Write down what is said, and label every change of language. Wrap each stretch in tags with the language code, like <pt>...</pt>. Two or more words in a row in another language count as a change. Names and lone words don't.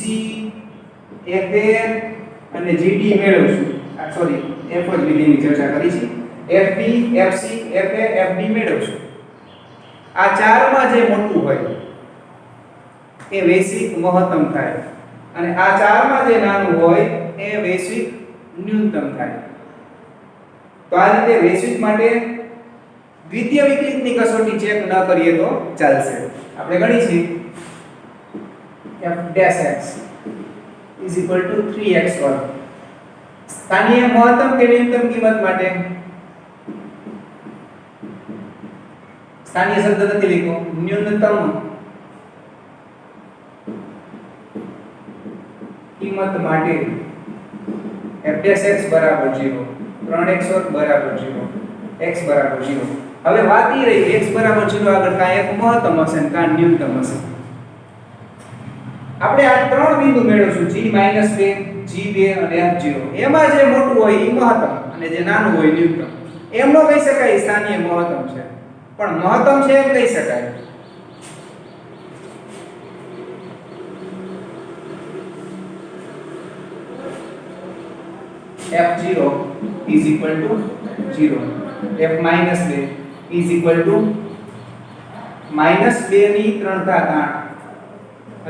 <gu>FA અને GD મેળવશું સોરી F જ વિધેયની ચર્ચા કરી છે FB FC FA FD મેળવશું આ ચારમાં જે મોટું હોય એ વૈશ્વિક મહત્તમ થાય અને આ ચારમાં જે નાનું હોય એ વૈશ્વિક ન્યૂનતમ થાય તો આ રીતે વૈશ્વિક માટે દ્વિતીય વિકલિતની કસોટી ચેક ન કરીએ તો ચાલશે. આપણે ગણીશું</gu> <en>f dash x is equal to 3x</en> <gu>વર્ગ. સ્થાનીય મહત્તમ કે ન્યૂનતમ કિંમત માટે સ્થાનીય શબ્દ નથી લખ્યો, ન્યૂનતમ કિંમત માટે</gu> <en>f dash x</en> <gu>બરાબર 0, 3x વર્ગ બરાબર 0, x બરાબર 0. હવે વાત એ રહી x બરાબર 0 આગળ કાં એક મહત્તમ હશે ને કાં ન્યૂનતમ હશે. આપણે આ ત્રણ બિંદુ મેળવશું g - 2, g2 અને f0. એમાં જે મોટું હોય એ મહત્તમ અને જે નાનું હોય ન્યૂનતમ. એમ ન કહી શકાય સ્થાનીય મહત્તમ છે, પણ મહત્તમ છે એમ કહી શકાય.</gu> <en>f0 is equal to 0, f - 2 is equal to -2</en> <gu>ની 3 ઘાત 8.</gu>